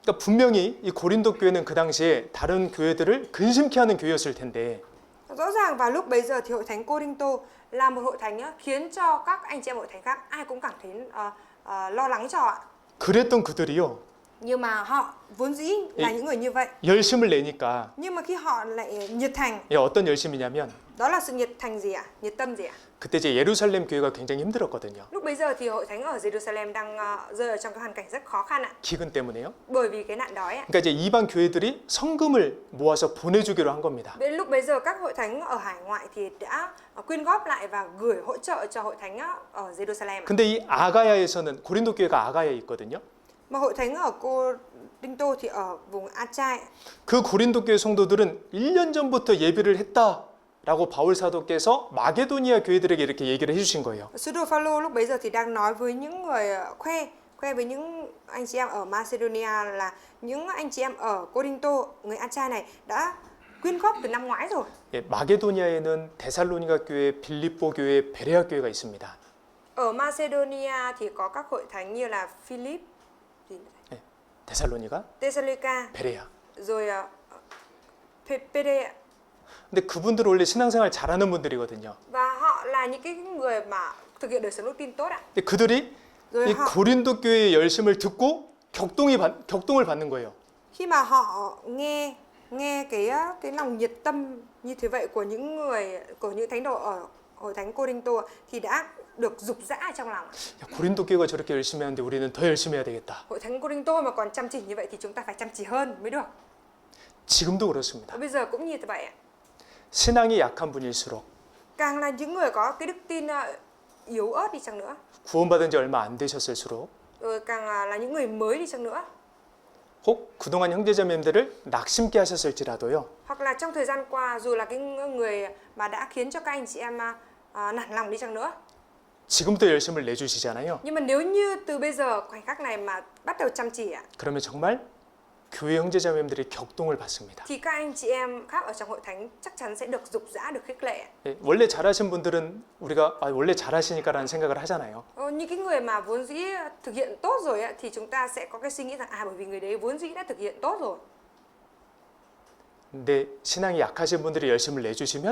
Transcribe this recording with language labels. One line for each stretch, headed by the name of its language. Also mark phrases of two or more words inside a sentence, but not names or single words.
Korean: 그러니까 분명히 이 고린도 교회는 그 당시에 다른 교회들을 근심케 하는 교회였을 텐데
Vietnamese: Rõ ràng vào lúc bấy giờ thì hội thánh Cô-rinh-tô là một hội thánh khiến cho các anh chị em hội thánh khác ai cũng cảm thấy lo lắng cho ạ.
Korean: 그랬던 그들이요.
Vietnamese: Nhưng mà họ vốn dĩ là những người như vậy.
Korean: 열심을 내니까
Vietnamese: Nhưng mà khi họ lại nhiệt thành,
Korean: 어떤 열심이냐면
Vietnamese: đó là sự nhiệt thành gì ạ? Nhiệt tâm gì ạ?
Korean: 그때 이제 예루살렘 교회가 굉장히 힘들었거든요.
Vietnamese: Lúc bấy giờ thì hội thánh ở Jerusalem đang rơi ở trong cái hoàn cảnh rất khó khăn ạ.
Korean: 기근 때문에요.
Vietnamese: Bởi vì cái nạn đói ạ.
Korean: 그러니까 이제 이방 교회들이 성금을 모아서 보내주기로 한 겁니다.
Vietnamese: Đến lúc bấy giờ các hội thánh ở hải ngoại thì đã quyên góp lại và gửi hỗ trợ cho hội thánh ở Jerusalem.
Korean: 근데 이 아가야에서는 고린도 교회가 아가야에 있거든요.
Vietnamese: Mà hội thánh ở Cô-rinh-tô thì ở vùng A-chai.
Korean: 그 고린도 교회 성도들은 1년 전부터 예비를 했다라고 바울 사도께서 마게도니아 교회들에게 이렇게 얘기를 해주신 거예요.
Vietnamese: Sứ đồ Phaolô lúc bấy giờ thì đang nói với những người khoe với những anh chị em ở Macedonia là những anh chị em ở Cô-rinh-tô, người A-chai này đã quyên góp từ năm ngoái rồi.
Korean: 예, 마게도니아에는 데살로니가 교회, 빌립보 교회, 베레아 교회가 있습니다.
Vietnamese: Ở Macedonia thì có các hội thánh như là Philip,
Korean: 예, 데살로니가,
Vietnamese: Thessalonica,
Korean: 베레아.
Vietnamese: rồi Pere.
Korean: 근데 그분들 원래 신앙생활 잘하는 분들이거든요.
Vietnamese: Và họ là những cái người mà thực hiện đời sống đức tin tốt ạ.
Korean: 근데 그들이
Vietnamese: Rồi
Korean: 이
Vietnamese: họ
Korean: 고린도 교회의 열심을 듣고 격동을 받는 거예요.
Vietnamese: khi mà họ nghe cái lòng nhiệt tâm như thế vậy của những thánh đồ ở hội thánh Cô-rinh-tô thì đã được dục dã ở trong lòng.
Korean: 야, 고린도 교회가 저렇게 열심히 하는데 우리는 더 열심히 해야 되겠다.
Vietnamese: Hội thánh Cô-rinh-tô mà còn chăm chỉ như vậy thì chúng ta phải chăm chỉ hơn mới được.
Korean: 지금도 그렇습니다.
Vietnamese: Bây giờ cũng như vậy ạ.
Korean: 신앙이 약한 분일수록
Vietnamese: Càng là những người có cái đức tin yếu ớt đi chăng nữa,
Korean: 구원받은 지 얼마 안 되셨을수록
Vietnamese: rồi càng là những người mới đi chăng nữa,
Korean: 혹 그동안 형제자매들을 낙심케 하셨을지라도요.
Vietnamese: hoặc là trong thời gian qua dù là cái người mà đã khiến cho các anh chị em nản lòng đi chăng nữa,
Korean: 지금부터 열심을 내주시잖아요.
Vietnamese: nhưng mà nếu như từ bây giờ khoảnh khắc này mà bắt đầu chăm chỉ ạ,
Korean: 그러면 정말 교회 형제자매들이 격동을 받습니다.
Vietnamese: thì các anh chị em khác ở trong hội thánh chắc chắn sẽ được dục dã, được khích lệ.
Korean: 예, 원래 잘하신 분들은 우리가 원래 잘하시니까라는 생각을 하잖아요.
Vietnamese: Những cái người mà vốn dĩ thực hiện tốt rồi ạ, thì chúng ta sẽ có cái suy nghĩ rằng bởi vì người đấy vốn dĩ đã thực hiện tốt rồi.
Korean: 근데 신앙이 약하신 분들이 열심을 내주시면